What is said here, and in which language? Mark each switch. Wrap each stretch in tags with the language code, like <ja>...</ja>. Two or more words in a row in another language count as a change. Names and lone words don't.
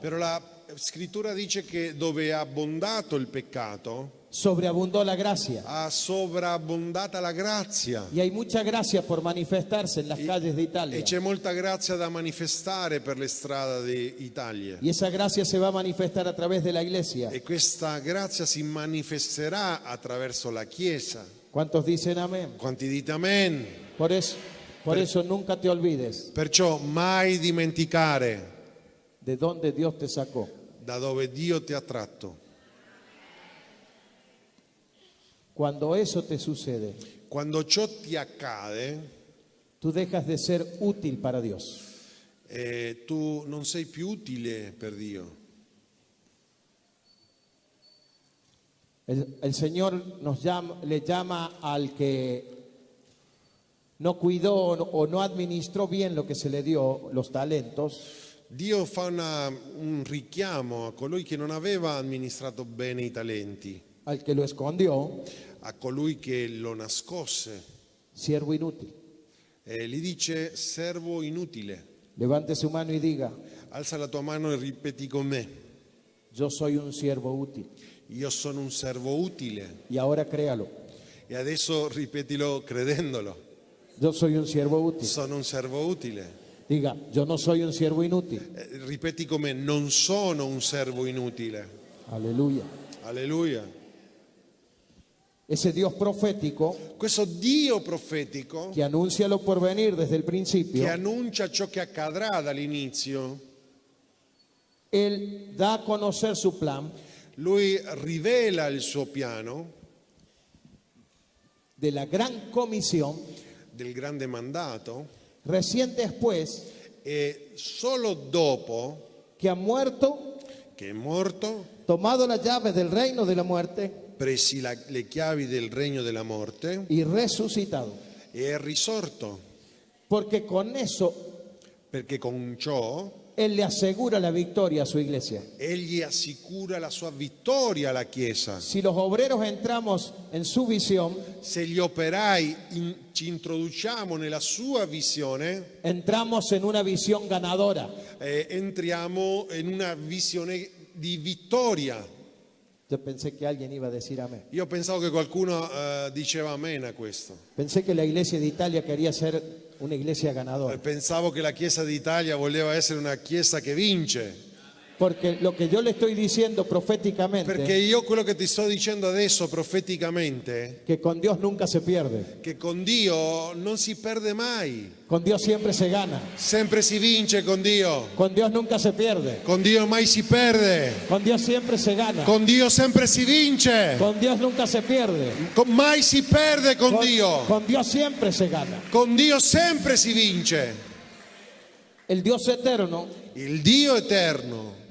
<it>però la scrittura dice che dove è abbondato il peccato</it> <es>sobreabundó la gracia.</es> <it>ha sovrabbondata la grazia.</it> <es>Y hay mucha gracia por manifestarse en las calles de Italia.</es> <it>E c'è molta grazia da manifestare per le strade d'Italia.</it> <es>Y esa gracia se va a manifestar a través de la iglesia.</es> <it>E questa grazia si manifesterà attraverso la Chiesa.</it> <es>¿Cuántos dicen amén?</es> <it>Quanti dite amen?</it> <es>Por eso nunca te olvides</es> <it>Perciò mai dimenticare</it> <es>de dónde Dios te sacó.</es> <it>da dove Dio ti ha tratto.</it> <es>Cuando eso te sucede,</es> <it>Quando ciò ti accade,</it> <es>tú dejas de ser útil para Dios.</es> <it>tu non sei più utile per Dio.</it> <es>El Señor le llama al que no cuidó o no administró bien lo que se le dio, los talentos,</es> <it>Dio fa un richiamo a colui che non aveva amministrato bene i talenti,</it> <es>al que lo escondió,</es> <it>a colui che lo nascosse.</it> <es>siervo inútil.</es> <it>Gli dice: servo inutile.</it> <es>Levante su mano y diga:</es> <it>Alza la tua mano e ripeti con me:</it> <es>yo soy un siervo útil.</es> <it>io sono un servo utile.</it> <es>Y ahora créalo:</es> <it>E adesso ripetilo credendolo:</it> <es>yo soy un siervo útil.</es> <it>sono un servo utile.</it> <es>Diga: yo no soy un siervo inútil.</es> <it>Ripeti con me: non sono un servo inutile.</it> <es>Aleluya.</es> <it>Alleluia.</it> <es>Ese Dios profético</es> <it>Questo Dio profetico</it> <es>que anuncia lo porvenir desde el principio,</es> <it>che annuncia ciò che accadrà dall'inizio,</it> <es>Él da a conocer su plan</es> <it>lui rivela il suo piano</it> <es>de la gran comisión</es> <it>del grande mandato</it> <es>recién después</es> <it>e solo dopo</it> <es>que ha muerto,</es> <it>che è morto,</it> <es>tomado las llaves del reino de la muerte</es> <it>presi le chiavi del regno della morte</it> <es>y resucitado.</es> <it>e è risorto,</it> <es>Porque con eso</es> <it>perché con ciò</it> <es>Él le asegura la victoria a su iglesia.</es> <it>egli assicura la sua vittoria alla Chiesa.</it> <es>Si los obreros entramos en su visión,</es> <it>Se gli operai ci introduciamo nella sua visione,</it> <es>entramos en una visión ganadora.</es> <it>entriamo in una visione di vittoria.</it> <es>Yo pensé que alguien iba a decir amén.</es> <it>Io pensavo che qualcuno diceva amen a questo.</it> <es>Pensé que la iglesia de Italia quería ser una iglesia ganadora.</es> <it>Pensavo che la Chiesa d'Italia voleva essere una Chiesa che vince.</it> <es>Porque lo que yo le estoy diciendo proféticamente,</es> <it>Perché io quello che ti sto dicendo adesso profeticamente,</it> <es>que con Dios nunca se pierde.</es> <it>che con Dio non si perde mai.</it> <es>Con Dios siempre se gana.</es> <it>Sempre si vince con Dio.</it> <es>Con Dios nunca se pierde.</es> <it>Con Dio mai si perde.</it> <es>Con Dios siempre se gana.</es> <it>Con Dio sempre si vince.</it> <es>Con Dios nunca se pierde.</es> <it>Mai si perde con Dio.</it> <es>Con Dios siempre se gana.</es> <it>Con Dio sempre si vince.</it> <es>El Dios eterno</es> <it>Il Dio eterno</it>